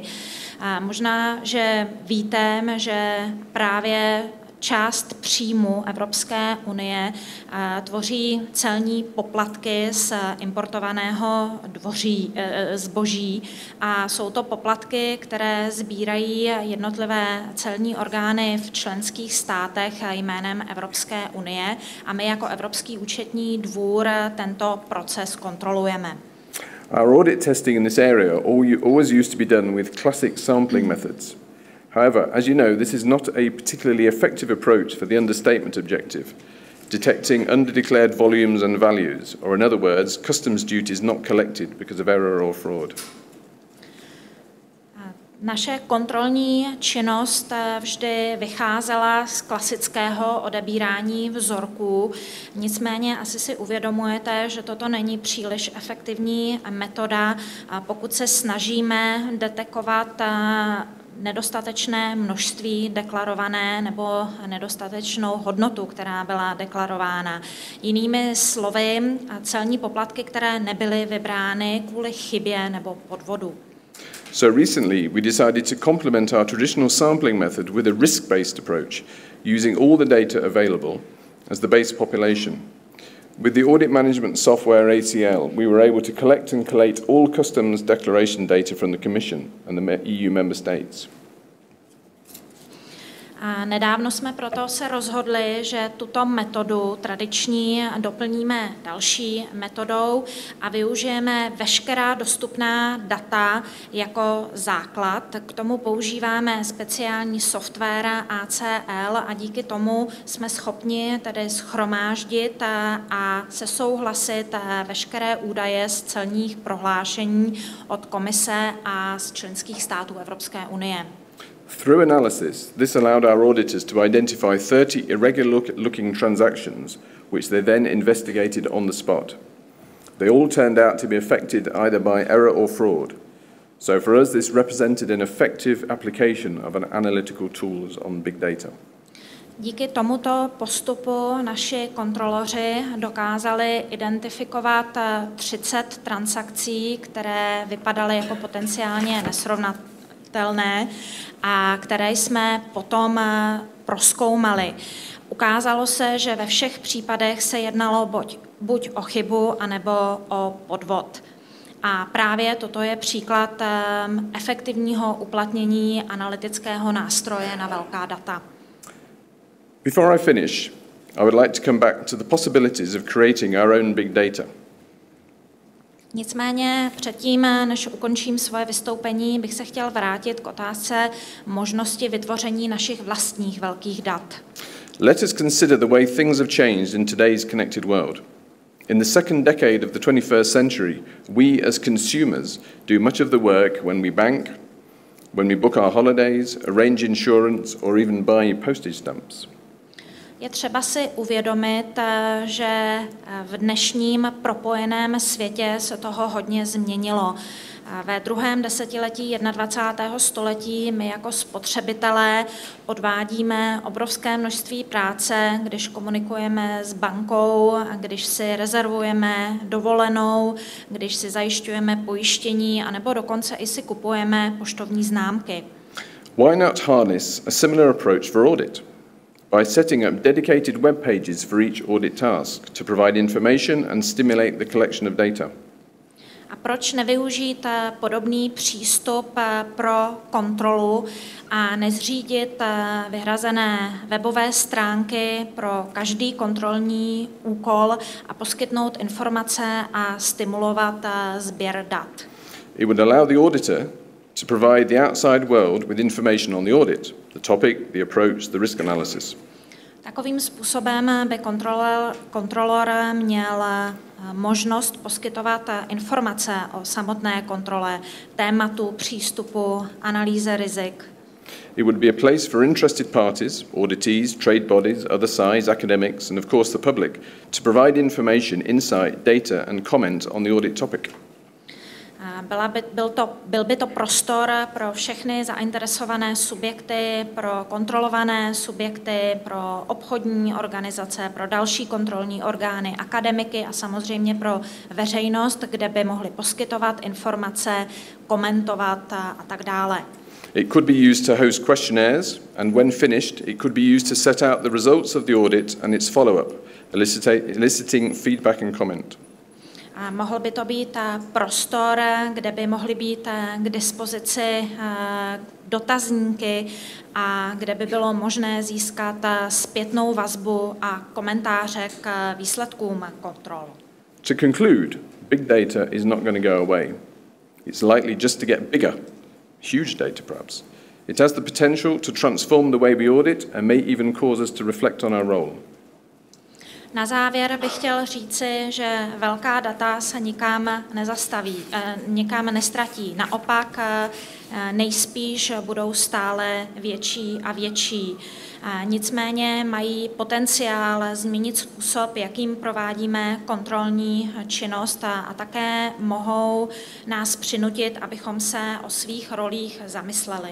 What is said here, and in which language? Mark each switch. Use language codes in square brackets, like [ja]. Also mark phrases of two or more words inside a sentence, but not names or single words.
[cs] Možná, že víte, že právě část příjmu Evropské unie tvoří celní poplatky z importovaného zboží, a jsou to poplatky, které sbírají jednotlivé celní orgány v členských státech jménem Evropské unie, a my jako Evropský účetní dvůr tento proces kontrolujeme. [en] Our audit testing in this area always used to be done with classic sampling methods. However, as you know, this is not a particularly effective approach for the understatement objective, detecting underdeclared volumes and values, or in other words, customs duties not collected because of error or fraud. [cs] Naše kontrolní činnost vždy vycházela z klasického odebírání vzorků, nicméně asi si uvědomujete, že toto není příliš efektivní metoda, pokud se snažíme detekovat nedostatečné množství deklarované nebo nedostatečnou hodnotu, která byla deklarována. Jinými slovy, celní poplatky, které nebyly vybrány kvůli chybě nebo podvodu. [en] So recently we decided to complement our traditional sampling method with a risk-based approach, using all the data available as the base population. With the audit management software ACL, we were able to collect and collate all customs declaration data from the Commission and the EU member states. [cs] A nedávno jsme proto se rozhodli, že tuto metodu tradiční doplníme další metodou a využijeme veškerá dostupná data jako základ. K tomu používáme speciální software ACL a díky tomu jsme schopni tedy shromáždit a sesouhlasit veškeré údaje z celních prohlášení od Komise a z členských států Evropské unie. [en] Through analysis, this allowed our auditors to identify 30 irregular-looking transactions, which they then investigated on the spot. They all turned out to be affected either by error or fraud. So for us, this represented an effective application of an analytical tools on big data. [cs] Díky tomuto postupu naši kontroloři dokázali identifikovat 30 transakcí, které vypadaly jako potenciálně nesrovnatelné a které jsme potom prozkoumali. Ukázalo se, že ve všech případech se jednalo buď o chybu, anebo o podvod. A právě toto je příklad efektivního uplatnění analytického nástroje na velká data. [en] Before I finish, I would like to come back to the possibilities of creating our own big data. [cs] Nicméně předtím, než ukončím svoje vystoupení, bych se chtěl vrátit k otázce možnosti vytvoření našich vlastních velkých dat. [en] Let us consider the way things have changed in today's connected world. In the second decade of the 21st century, we as consumers do much of the work when we bank, when we book our holidays, arrange insurance, or even buy postage stamps. [cs] Je třeba si uvědomit, že v dnešním propojeném světě se toho hodně změnilo. Ve druhém desetiletí 21. století my jako spotřebitelé odvádíme obrovské množství práce, když komunikujeme s bankou, když si rezervujeme dovolenou, když si zajišťujeme pojištění, anebo dokonce i si kupujeme poštovní známky. [en] Why not harness a similar approach for audit? By setting up dedicated web pages for each audit task to provide information and stimulate the collection of data. [cs] A proč nevyužít podobný přístup pro kontrolu a nezřídit vyhrazené webové stránky pro každý kontrolní úkol a poskytnout informace a stimulovat sběr dat? [en] It would allow the auditor to provide the outside world with information on the audit, the topic, the approach, the risk analysis. [cs] Takovým způsobem by kontrolor měl možnost poskytovat informace o samotné kontrole, tématu, přístupu, analýze rizik. [en] It would be a place for interested parties, auditees, trade bodies, other sides, academics, and of course the public, to provide information, insight, data and comment on the audit topic. [cs] Byl by to prostor pro všechny zainteresované subjekty, pro kontrolované subjekty, pro obchodní organizace, pro další kontrolní orgány, akademiky a samozřejmě pro veřejnost, kde by mohli poskytovat informace, komentovat a tak dále. [en] It could be used to host questionnaires, and when finished, it could be used to set out the results of the audit and its follow-up, eliciting feedback and comment. [cs] A mohl by to být prostor, kde by mohly být k dispozici dotazníky a kde by bylo možné získat zpětnou vazbu a komentáře k výsledkům kontrol. [en] To conclude, big data is not going to go away. It's likely just to get bigger, huge data perhaps. It has the potential to transform the way we audit and may even cause us to reflect on our role. [cs] Na závěr bych chtěl říci, že velká data se nikam nezastaví, nikam nestratí. Naopak nejspíš budou stále větší a větší. Nicméně mají potenciál změnit způsob, jakým provádíme kontrolní činnost a také mohou nás přinutit, abychom se o svých rolích zamysleli.